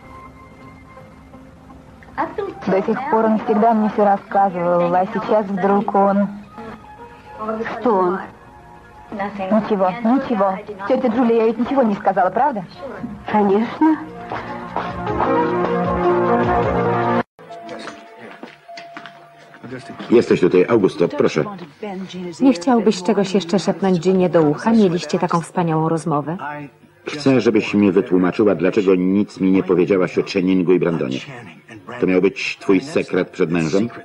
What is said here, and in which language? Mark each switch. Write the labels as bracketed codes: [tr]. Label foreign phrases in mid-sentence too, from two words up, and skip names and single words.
[ru] До сих пор он всегда мне все рассказывал, а сейчас вдруг он... Что он? Ничего, ничего. Тетя Джулия, я ведь ничего не сказала, правда? Конечно. [pl] Jesteś tutaj, Augusto, proszę. Nie chciałbyś czegoś jeszcze szepnąć Ginie do ucha? Mieliście taką wspaniałą rozmowę. Chcę, żebyś mi wytłumaczyła, dlaczego nic mi nie powiedziałaś o Channingu i Brandonie. To miał być twój sekret przed mężem?